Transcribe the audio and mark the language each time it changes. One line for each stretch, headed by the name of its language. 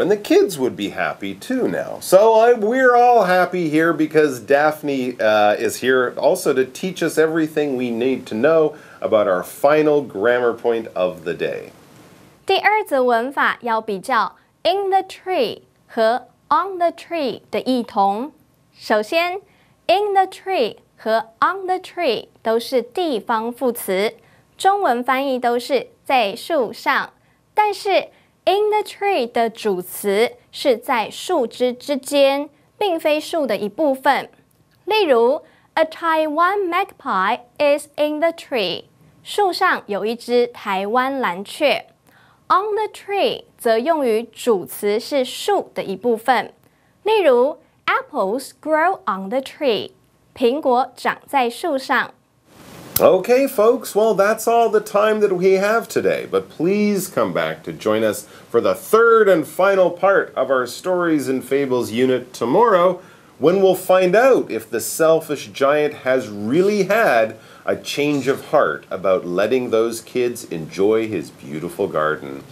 English: And the kids would be happy too now. So we're all happy here because Daphne is here also to teach us everything we need to know about our final grammar point of the day.
Chinese: 第二则文法要比较 in the tree 和 on the tree 的异同。首先 in the tree 和 on the tree 都是地方副词，中文翻译都是在树上，但是 in the tree 的主词是在树枝之间，并非树的一部分。例如
English: A Taiwan magpie is in the tree
Chinese: 树上有一只台湾蓝雀。 On the tree 则用于主词是树的一部分，例如
English: Apples grow on the tree
Chinese: 苹果长在树上。
English: Okay, folks, well, that's all the time that we have today, but please come back to join us for the third and final part of our Stories and Fables unit tomorrow, when we'll find out if the selfish giant has really had a change of heart about letting those kids enjoy his beautiful garden.